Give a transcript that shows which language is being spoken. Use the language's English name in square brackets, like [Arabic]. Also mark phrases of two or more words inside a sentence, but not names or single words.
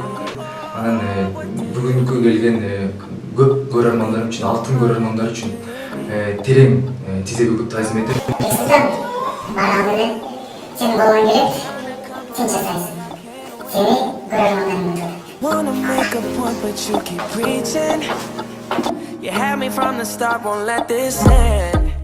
[Kyrgyz] Анан бүгүнкү келген көп көрөрмандар үчүн, алтын көрөрмандар үчүн терең тизе бүгүп таазим этем. Бексултан барган эле сен болгон керек, сен жасайсың. Сени көрөрмандарың [English] Wanna make a point, but you keep preaching. You had me from the start, won't let this end.